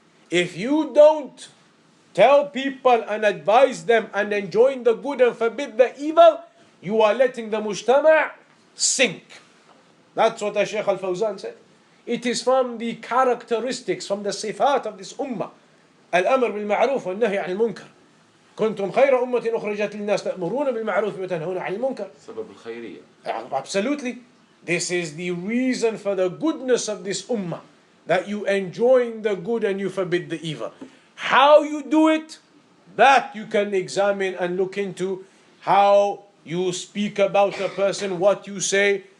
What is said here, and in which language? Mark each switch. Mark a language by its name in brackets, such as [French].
[English] If you don't tell people and advise them and enjoin the good and forbid the evil, you are letting the mujtama' sink. That's what Shaykh Al-Fawzan said. It is from the characteristics, from the sifat of this ummah. Al-amr bil-ma'ruf wal-nahy 'anil munkar. [Arabic] كنتم خير أمة أخرجت للناس تأمرون بالمعروف وتنهون عن المنكر. سبب الخيرية. [English] Absolutely. This is the reason for the goodness of this ummah. That you enjoin the good and you forbid the evil. How you do it, that you can examine and look into. How you speak about a person, what you say.